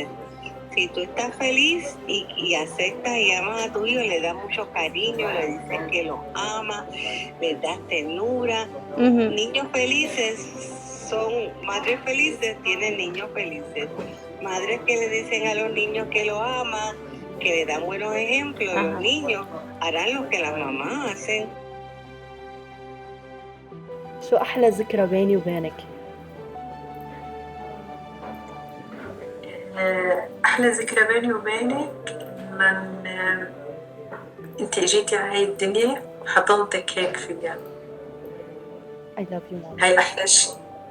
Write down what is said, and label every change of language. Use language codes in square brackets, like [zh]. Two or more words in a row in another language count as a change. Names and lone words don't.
[es] Si tú estás feliz y aceptas y amas a tu hijo, le das mucho cariño, le dices que los amas, les das ternura. Ujú. Niños felices son, madres felices tienen niños felices. Madres que le dicen a los niños que los aman, que le dan buenos ejemplos, Ajá. los niños harán lo que las mamás hacen. [ar] شو أحلى ذكرى بيني وبينك؟ أحلى ذكرى بيني وبينك من أنت إجيتي على هاي الدنيا وحضنتك هيك فيها. [en] I love you, mom. [ar] هاي أحلى شيء.